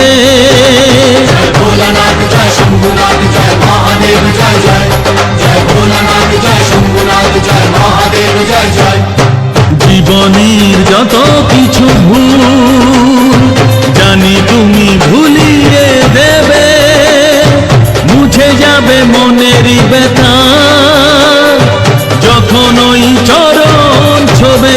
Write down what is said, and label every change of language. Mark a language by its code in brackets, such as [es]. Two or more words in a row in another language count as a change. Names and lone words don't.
[hi] जय भोलानाथ जय शंभुनाथ जय महादेव जय जय। जय भोलानाथ जय शंभुनाथ जय महादेव जय जय। [bn] জীবনের যত কিছু ভুল জানি তুমি ভুলিয়ে দেবে, মুছে যাবে মনেরই ব্যথা যখন ওই চরণ ছোবে।